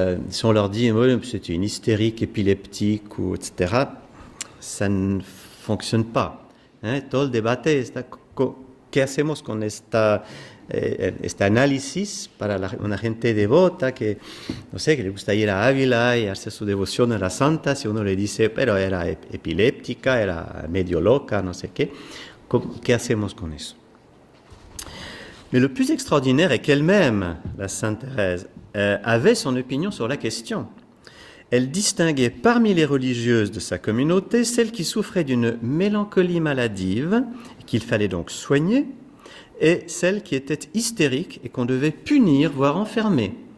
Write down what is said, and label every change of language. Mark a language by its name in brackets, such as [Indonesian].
[French] Si on leur dit oh, c'était une hystérique épileptique, ou, etc., ça ne fonctionne pas. [Spanish] Todo el debate está, ¿qué hacemos con este análisis para una gente devota que, no sé, que le gusta ir a Ávila y hacer su devoción a la santa? Si uno le dice, pero era epiléptica, era medio loca, no sé qué, ¿qué hacemos con eso? [French] Mais le plus extraordinaire est qu'elle-même, la Sainte Thérèse, avait son opinion sur la question. Elle distinguait parmi les religieuses de sa communauté celles qui souffraient d'une mélancolie maladive, qu'il fallait donc soigner, et celles qui étaient hystériques et qu'on devait punir, voire enfermer.